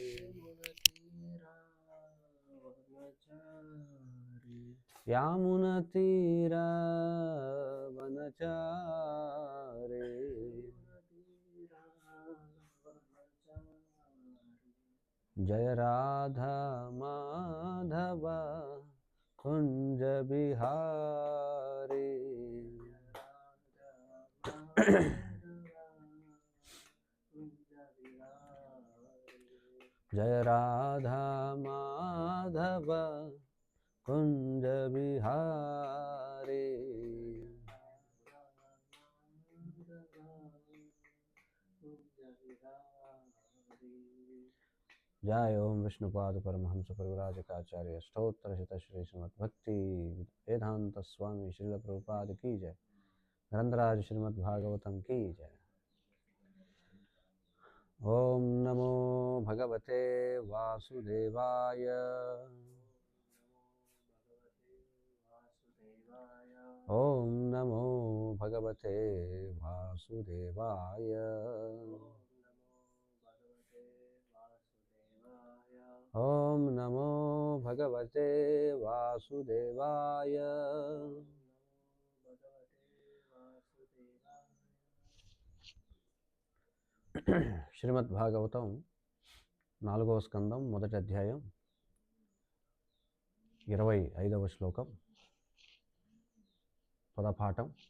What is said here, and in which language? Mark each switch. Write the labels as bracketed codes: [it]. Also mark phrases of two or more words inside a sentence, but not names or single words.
[sa] యామునతీరవనచారి జయ రాధా మాధవ కుంజ బిహారీ జయ రాధా మాధవ కుంజ బిహారీ [hi] जय ओम विष्णुपाद परमहंस परिव्राजकाचार्य स्तोत्र शित श्री श्रीमद् भक्ति वेदांत स्वामी श्रील प्रभुपाद की जय। ग्रंथराज श्रीमद् भागवतम की जय। [sa] ओम नमो भगवते वासुदेवाय। ओम नमो भगवते वासुदेवाय। ओम नमो भगवते वासुदेवाय। [te] శ్రీమద్ భాగవతం 4వ స్కందం మొదటి అధ్యాయం 25వ శ్లోకం పదపాఠం.